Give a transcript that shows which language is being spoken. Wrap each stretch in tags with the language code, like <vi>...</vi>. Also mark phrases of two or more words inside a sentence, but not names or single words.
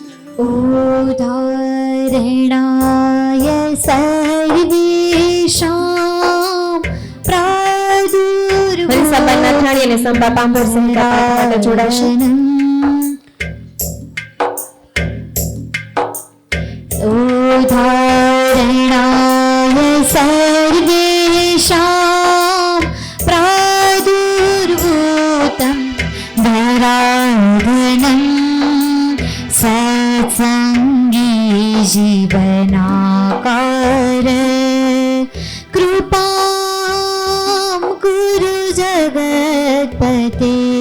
<sa>उदाहरणाय सर्वेषां प्रादुर्भूतं</sa> <gu>હંસાબા નાથાણી અને સંબા પાંભર સંહિતા પાઠ માટે જોડાશે.</gu> <sa>उदाहरणाय सर्वेषां प्रादुर्भूतं धराधनं सत्संगी जीवनाकार कृपां कुरु जगत्पते</sa>